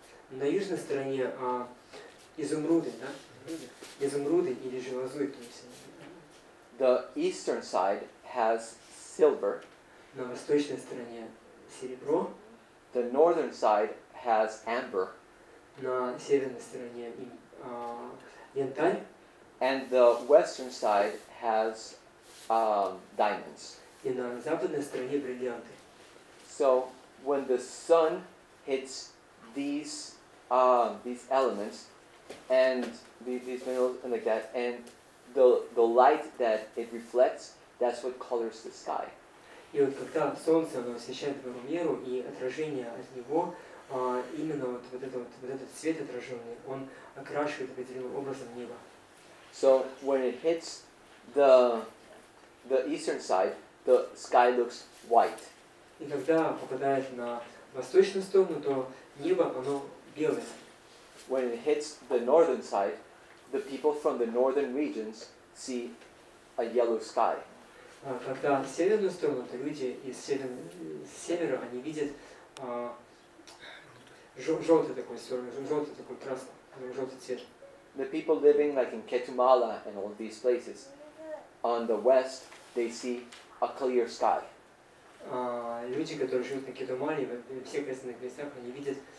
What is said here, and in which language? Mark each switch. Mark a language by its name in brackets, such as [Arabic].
[Russian] На южной стороне изумруды, да? Изумруды или же лазурь, то есть. [English] The eastern side has silver. [Russian] На восточной стороне серебро, [English] The northern side has amber. [Russian] на северной стороне янтарь, [English] And the western side has diamonds. [Russian] и на западной стороне бриллианты. [English] So when the sun hits these elements and these minerals and like that, and the light that it reflects, that's what colors the sky. [Russian] И вот когда солнце оно освещает гору Меру, и отражение от него, именно вот этот цвет отраженный, он окрашивает определенным образом небо. [English] So when it hits the eastern side, the sky looks white. [Russian] И когда попадает на восточную сторону, то небо оно белое. [English] When it hits the northern side, the people from the northern regions see a yellow sky. [Russian] Когда в северную сторону, то люди из севера, они видят желтый такой красный, желтый цвет. [English] The people living like in Ketumala and all these places, on the west, they see a clear sky. [Russian] Люди, которые живут на Кетумале, в всех остальных местах, они видят